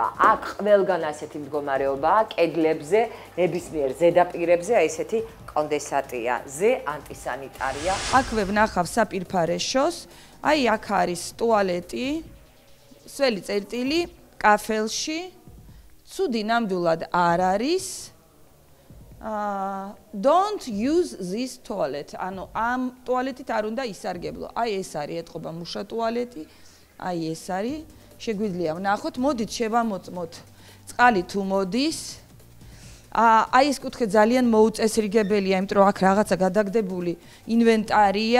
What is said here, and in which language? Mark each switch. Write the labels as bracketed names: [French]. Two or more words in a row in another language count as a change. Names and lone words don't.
[Georgian] აქ ყველგან ასეთი მდგომარეობაა, კედლებზე, ნებისმიერ ზედაპირებზე აი ესეთი კონდენსატია, ზე ანტისანიტარია. აქვე ვნახავ საპირფარეშოს, აი აქ არის ტუალეტი, სველი წერტილი, კაფელში. ცუდი ნამდვილად არ არის. [English] Don't use this toilet. [Georgian] ანუ ამ ტუალეტით არ უნდა ისარგებლო. აი ეს არის ეტყობა მუშა ტუალეტი. აი ეს არის. შეგვიძლია ვნახოთ, მოდით შევამოწმოთ წყალი თუ მოდის. აი ეს კუთხე ძალიან მოუწესრიგებელია, იმიტომ რომ აქ რაღაცა გადაგდებული ინვენტარია.